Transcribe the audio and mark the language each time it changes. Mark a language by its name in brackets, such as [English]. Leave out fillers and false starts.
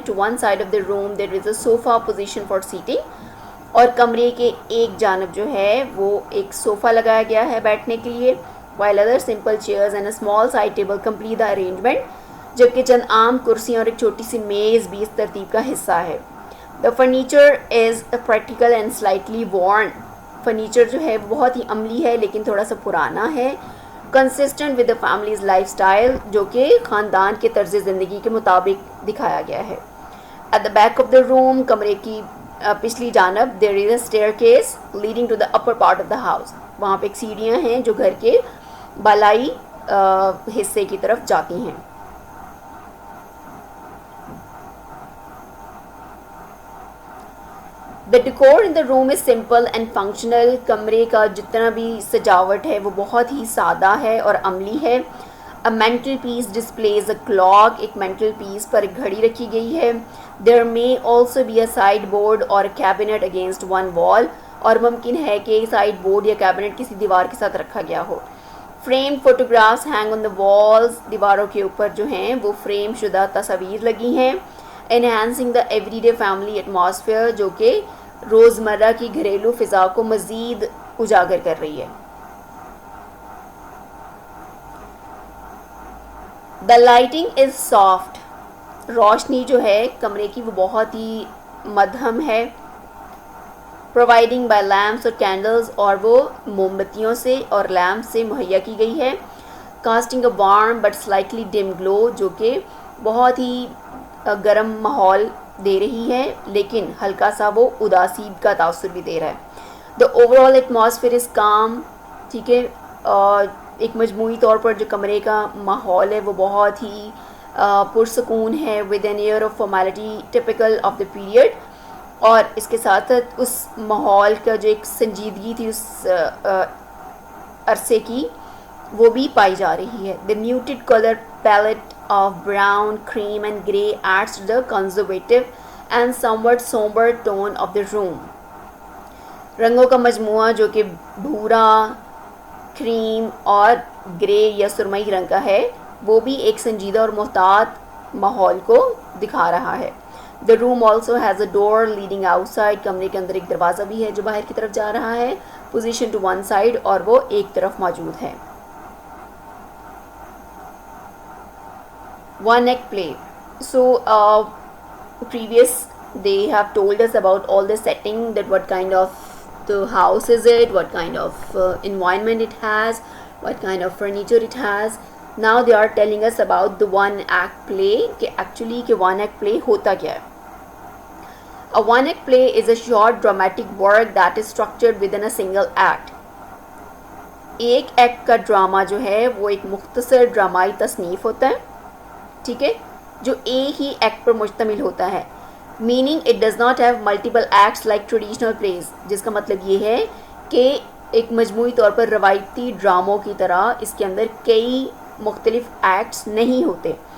[English] to one side of the room there is a sofa position for seating, [Urdu] اور کمرے کے ایک جانب جو ہے وہ ایک صوفہ لگایا گیا ہے بیٹھنے کے لیے. [English] while other simple chairs and a small side table complete the arrangement, [Urdu] جبکہ چند عام کرسیاں اور ایک چھوٹی سی میز بھی اس ترتیب کا حصہ ہے. [English] The furniture is practical and slightly worn. [Urdu] Furniture جو ہے وہ بہت ہی عملی ہے لیکن تھوڑا سا پرانا ہے. [English] Consistent with the family's lifestyle، [Urdu] جو کہ خاندان کے طرز زندگی کے مطابق دکھایا گیا ہے. [English] At the back of the room، [Urdu] کمرے کی پچھلی جانب [English] there is a staircase leading to the upper part of the house. [Urdu] وہاں پہ ایک سیڑھیاں ہیں جو گھر کے بالائی حصے کی طرف جاتی ہیں. [English] The decor in the room is simple and functional. [Urdu] کمرے کا جتنا بھی سجاوٹ ہے وہ بہت ہی سادہ ہے اور عملی ہے. [English] A mantel piece displays a clock. [Urdu] ایک mantel piece پر ایک گھڑی رکھی گئی ہے. [English] There may also be a sideboard or a cabinet against one wall. [Urdu] اور ممکن ہے کہ سائڈ بورڈ یا کیبنٹ کسی دیوار کے ساتھ رکھا گیا ہو. [English] Framed photographs hang on the walls. [Urdu] دیواروں کے اوپر جو ہیں وہ فریم شدہ تصاویر لگی ہیں. [English] Enhancing the everyday family atmosphere، [Urdu] جو کہ روزمرہ کی گھریلو فضا کو مزید اجاگر کر رہی ہے. [English] The lighting is soft. [Urdu] روشنی جو ہے کمرے کی وہ بہت ہی مدھم ہے. [English] Providing by lamps [Urdu] اور candles، اور وہ موم بتیوں سے اور لیمپ سے مہیا کی گئی ہے. [English] Casting a warm but slightly dim glow، [Urdu] جو کہ بہت ہی گرم ماحول دے رہی ہے لیکن ہلکا سا وہ اداسی کا تاثر بھی دے رہا ہے. [English] The overall atmosphere is calm. [Urdu] ٹھیک ہے، ایک مجموعی طور پر جو کمرے کا ماحول ہے وہ بہت ہی پرسکون ہے. [English] with an air of formality typical of the period، [Urdu] اور اس کے ساتھ ساتھ اس ماحول کا جو ایک سنجیدگی تھی اس عرصے کی وہ بھی پائی جا رہی ہے. [English] The muted color palette of brown, cream and grey adds to the conservative and somewhat somber tone of the room. [Urdu] رنگوں کا مجموعہ جو کہ بھورا، کریم اور گرے یا سرمئی رنگ کا ہے وہ بھی ایک سنجیدہ اور محتاط ماحول کو دکھا رہا ہے. [English] The room also has a door leading outside. [Urdu] کمرے کے اندر ایک دروازہ بھی ہے جو باہر کی طرف جا رہا ہے. [English] Position to one side، [Urdu] اور وہ ایک طرف موجود ہے. [English] One act play. So previous they have told us about all the setting, that what kind of house is it, what kind of environment it has, what kind of furniture it has. Now they are telling us about the one act play کہ actually کہ one act play ہوتا کیا ہے. A one act play is a short dramatic work that is structured within a single act. [Urdu] ایک act کا drama جو ہے وہ ایک مختصر ڈرامائی تصنیف ہوتا ہے, ٹھیک ہے, جو ایک ہی ایکٹ پر مشتمل ہوتا ہے. [English] meaning it does not have multiple acts like traditional plays, [Urdu] جس کا مطلب یہ ہے کہ ایک مجموعی طور پر روایتی ڈراموں کی طرح اس کے اندر کئی مختلف ایکٹس نہیں ہوتے.